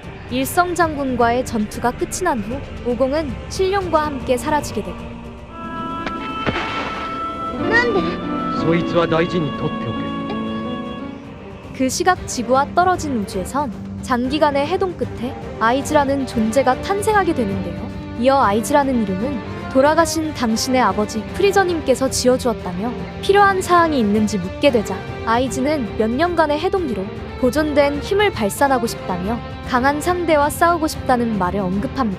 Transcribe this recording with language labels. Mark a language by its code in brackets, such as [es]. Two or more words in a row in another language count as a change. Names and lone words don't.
[ko] 일성 장군과의 전투가 끝이 난 후 오공은 신룡과 함께 사라지게 되고 [ja] なんでそいつは大事に取っておけ。 [ko] 그 시각 지구와 떨어진 우주에선 장기간의 해동 끝에 아이즈라는 존재가 탄생하게 되는데요. 이어 아이즈라는 이름은 돌아가신 당신의 아버지 프리저님께서 지어주었다며 필요한 사항이 있는지 묻게 되자 아이즈는 몇 년간의 해동 뒤로 보존된 힘을 발산하고 싶다며 강한 상대와 싸우고 싶다는 말을 언급합니다.